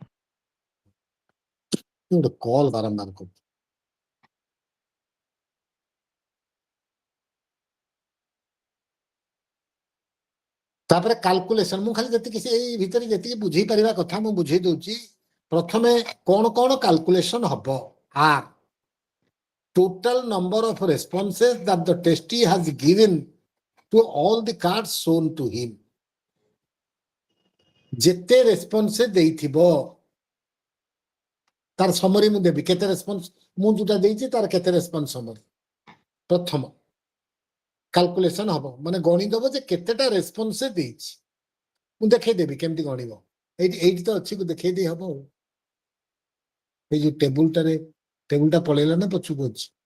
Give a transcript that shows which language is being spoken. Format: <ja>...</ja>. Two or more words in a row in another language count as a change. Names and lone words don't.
<or>ଗୋଟେ କଲ୍ ବାରମ୍ବାର କରୁଛି ତାପରେ କାଲକୁଲେସନ ମୁଁ ଖାଲି ଯେତିକି ଏଇ ଭିତରେ ଯେତିକି ବୁଝେଇ ପାରିବା କଥା ମୁଁ ବୁଝେଇ ଦଉଛି ପ୍ରଥମେ କଣ କଣ କାଲକୁଲେସନ ହବ ଆର୍</or> <en>total number of responses that the testee has given to all the cards shown to him</en> <or>ଯେତେ ରେସ୍ପନ୍ସ ଦେଇଥିବ ତାର ସମରି ମୁଁ ଦେବି କେତେ ରେସ୍ପନ୍ସ ମୁଁ ଯୋଉଟା ଦେଇଛି ତାର କେତେ</or> <en>response summary</en> <or>ପ୍ରଥମ କାଲକୁଲେସନ ହବ ମାନେ ଗଣିଦବ ଯେ କେତେଟା ରେସ୍ପନ୍ସ ଦେଇଛି ମୁଁ ଦେଖେଇଦେବି କେମିତି ଗଣିବ ଏଇଠି ଏଇଠି ତ ଅଛି ଦେଖେଇ ଦେଇ ହବ ଏଇ ଯୋଉ ଟେବୁଲଟା ପଳେଇଲା ନା ପଛକୁ ଅଛି</or>